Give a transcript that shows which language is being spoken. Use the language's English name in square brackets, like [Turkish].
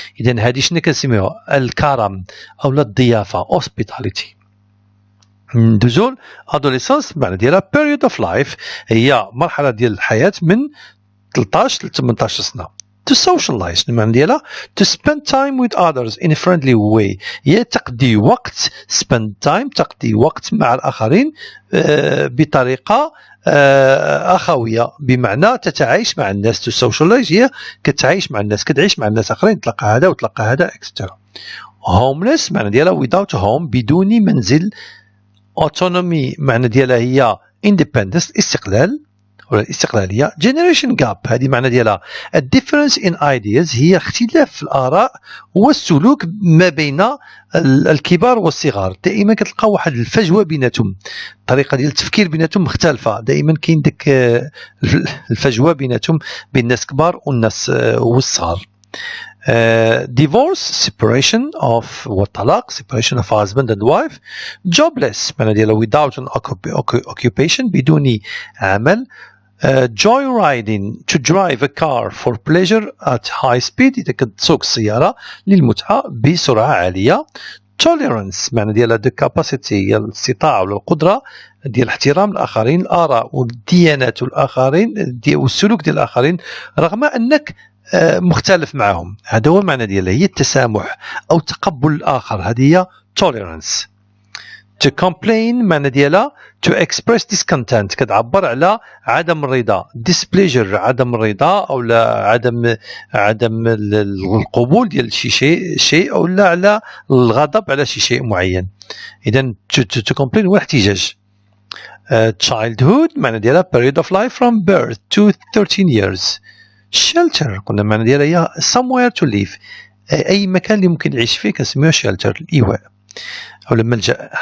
[Arabic] إذا هذه شنو كنسميوها؟ الكرم أو الضيافة hospitality. ندوزو adolescence معنى ديالها [English] period of life [Arabic] هي مرحلة ديال الحياة من 13 ل 18 سنة. [English] To socialize [Arabic] المعنى ديالها [English] to spend time with others in a friendly way. [Arabic] هي تقضي وقت spend time تقضي وقت مع الآخرين بطريقة أخوية، بمعنى تتعايش مع الناس. To socialize هي كتعيش مع الناس، كتعيش مع الناس آخرين، تلقى هذا وتلقى هذا etc. Homeless معنى ديالها [English] without home [Arabic] بدون منزل. Autonomy معنى ديالها هي independence استقلال ولا الاستقلالية. generation gap هذه معنى ديالها [English] a difference in ideas [Arabic] هي اختلاف في الآراء والسلوك ما بين الكبار والصغار. دائما كتلقى واحد الفجوة بيناتهم، الطريقة ديال التفكير بيناتهم مختلفة، دائما كاين ديك الفجوة بيناتهم بين الناس كبار والناس والصغار. [English] divorce separation of والطلاق separation of husband and wife. [Arabic] jobless معنى ديالها [English] without an occupation [Arabic] بدون عمل. [English] joyriding to drive a car for pleasure at high speed [Arabic] إذا كتسوق السيارة للمتعة بسرعة عالية. tolerance معنى ديالها [English] the capacity [Arabic] هي الاستطاعة ولا القدرة ديال احترام الآخرين، الآراء والديانات والآخرين والسلوك ديال الآخرين رغم أنك مختلف معهم. هذا هو المعنى ديالها، هي التسامح أو تقبل الآخر، هذه هي tolerance. to complain معنى ديالها [English] to express discontent [Arabic] كتعبر على عدم الرضا. displeasure عدم الرضا أو لا عدم القبول ديال شيء أو لا على الغضب على شيء معين. إذن to complain هو الاحتجاج. [English] childhood [Arabic] معنى ديالها [English] period of life from birth to 13 years. [Arabic] shelter قلنا معنى ديالها هي [English] somewhere to live [Arabic] أي مكان اللي ممكن يعيش فيه كنسميوه shelter الإيواء أو الملجأ.